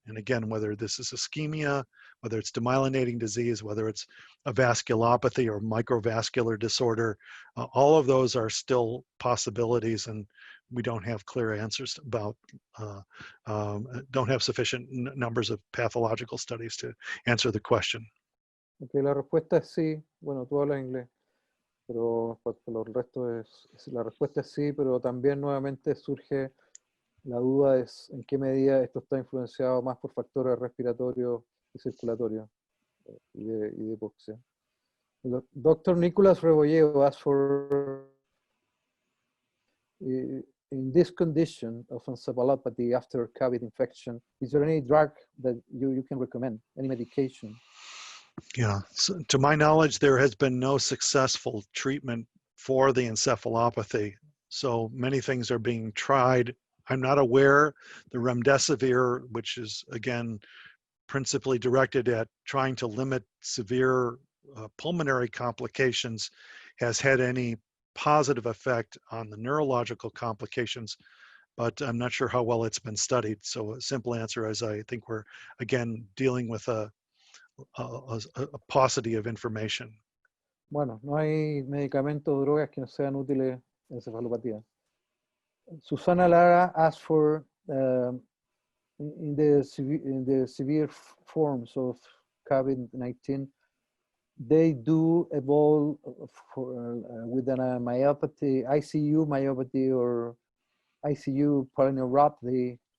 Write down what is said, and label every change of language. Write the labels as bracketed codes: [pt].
[en] And again, whether this is ischemia, whether it's demyelinating disease, whether it's a vasculopathy or microvascular disorder, all of those are still possibilities, and we don't have clear answers about, don't have sufficient numbers of pathological studies to answer the question. [es] Okay, la respuesta es sí. Bueno, tú hablas inglés, pero el resto la respuesta es sí, pero también nuevamente surge la duda es en qué medida esto está influenciado más por factores respiratorios y circulatorios y de hipoxia. [en] Dr. Nicholas Rebolledo asked for in this condition of encephalopathy after COVID infection, is there any drug that you can recommend, any medication? Yeah, so to my knowledge, there has been no successful treatment for the encephalopathy. So many things are being tried. I'm not aware the remdesivir, which is again principally directed at trying to limit severe pulmonary complications, has had any positive effect on the neurological complications, but I'm not sure how well it's been studied. So a simple answer is I think we're again dealing with a paucity of information. [es] Bueno, no hay medicamentos o drogas que no sean útiles en encefalopatía. [en] Susana Lara asked for in the severe forms of COVID-19, they do evolve with a myopathy, ICU myopathy or ICU polyneuropathy.